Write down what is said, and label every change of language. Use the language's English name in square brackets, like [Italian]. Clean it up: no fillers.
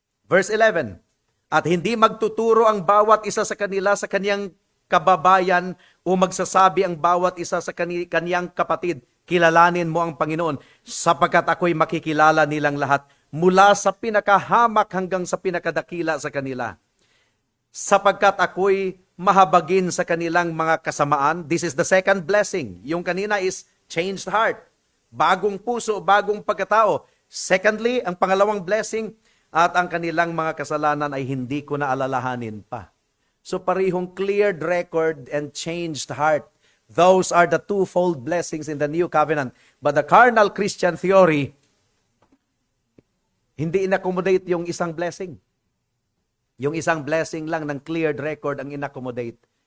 [Filipino] Verse 11, at hindi magtuturo ang bawat isa sa kanila sa kaniyang kababayan o magsasabi ang bawat isa sa kaniyang kapatid, kilalanin mo ang Panginoon, sapagkat ako'y makikilala nilang lahat mula sa pinakahamak hanggang sa pinakadakila sa kanila. Sapagkat ako'y mahabagin sa kanilang mga kasamaan. [English] This is the second blessing. [Filipino] Yung kanina [English] is changed heart. [Filipino] Bagong puso, bagong pagkatao. Secondly, ang pangalawang blessing, at ang kanilang mga kasalanan ay hindi ko na alalahanin pa. So parihong cleared record and changed heart. [English] Those are the twofold blessings in the new covenant. But the carnal Christian theory, [Filipino] hindi inaccommodate yung isang [English] blessing. [Filipino] Yung isang blessing lang ng cleared record ang inaccommodate.